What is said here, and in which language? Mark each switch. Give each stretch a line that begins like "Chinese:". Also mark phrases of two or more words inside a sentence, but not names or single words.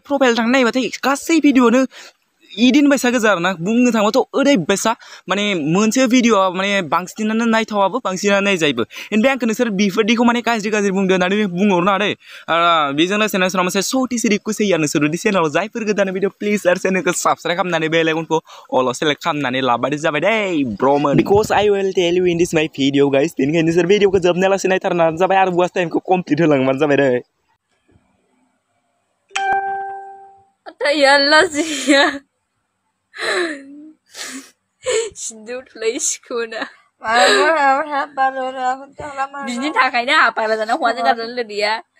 Bodo: प्रफाइल थांनानै नायबाथाय गासै भिडिअ'नो इदिनो बायसा गोजा आरोना बुंनो थाङोबाथ' ओरैबायसा माने मोनसे भिडिअ'आ माने बांसिनानो नायथावाबो बांसिनानो नायजायोबो ओमफ्राय आंखौ नोंसोर बेफोरदिखौ माने गाज्रि बुंदो होननानै बुंहरनो दै बेजों लोगोसे नोंसोरनाव मोनसे सौटिसि रिकुवेस्ट होयो नोंसोर जुदि चेनेलाव जायफोर गोदान भिडिअ प्लिज आरो चेनेलखौ साबस्क्राइब खालामनानै बे आइकनखौ
English: all select
Bodo: खालामनानै लाबानो जाबाय दै ब्र'मोन
English: because I will tell you in this my video guys
Bodo: बेनिखायनो नोंसोर भिडिअखौ जोबनाय लासे नायथारनानै जाबाय आरो वाच टाइमखौ कमप्लिट होलांबानो जाबाय दै सिखोना बिनि थाखायनो हापाला जाना हौवाजों गारजानो लोदिया